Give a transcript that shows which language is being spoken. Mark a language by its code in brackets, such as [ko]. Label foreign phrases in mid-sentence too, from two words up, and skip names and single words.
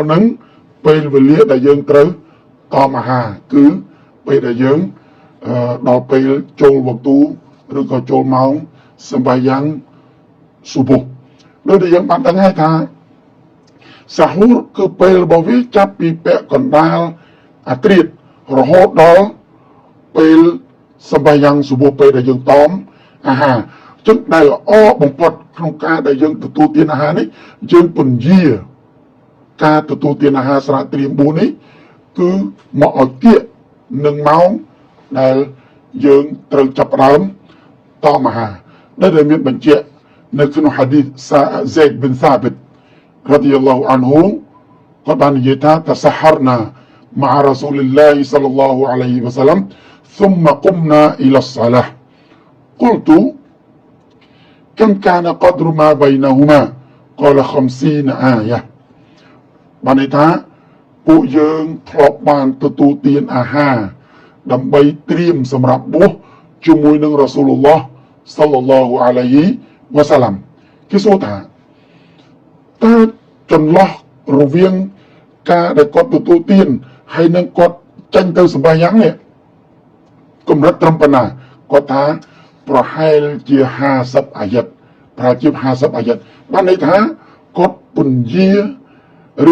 [km] នឹងពេលវេលាដែលយើងត្រូវតមអាហារគឺពេលដែលយើងដល់ពេលចូលវក្ទូឬក៏ចូលម៉ោងសម្បាយ៉ាងស៊ូប៊ូហ៍ដោយដែលយើងបានដឹងហើយថាសាហូរគឺពេលរបស់វាចាប់ពីពាក់កណ្ដាលអាធ្រាត្ររហូតដល់ពេលសម្បាយ៉ាងស៊ូប៊ូហ៍ពេលដែលយើងតមអាហារចឹងដែលល្អបំផុតក្នុងការដែលយើងទទួលទានអាហារនេះយើងពន្យា ការទទួលទានអាហារស្រៈត្រៀម4នេះគឺមកឲ្យគៀកនឹងម៉ោងដែលយើងត្រូវចាប់ផ្ដើមតមអាហារដែលមានបញ្ជាក់នៅក្នុងហាឌីស Zaid bin Thabit [ar] رضي الله عنه [km] គាត់បាននិយាយថា [ar] تسحرنا مع رسول الله صلى الله عليه وسلم ثم قمنا إلى الصلاة قلت كم كان قدر ما بينهما قال 50 آية [km] បានន័យថាពួកយើងធ្លាប់បានទទួលទានអាហារ ដើម្បីត្រៀមសម្រាប់បួសជាមួយនឹងរ៉ាស៊ូលឡោះសល្លឡោះអាឡៃហ៊ីវ៉ាសាឡាំគេសួរថាតើចន្លោះរវាងការដែលគាត់ទទួលទានហើយនឹងគាត់ចេញទៅសម្បាយ៉ាងនេះកម្រិតត្រឹមប៉ុណ្ណាគាត់ថាប្រហែលជា50អាយ៉ាត់ប្រហែលជា50អាយ៉ាត់បានន័យថាគាត់ពន្យាឬ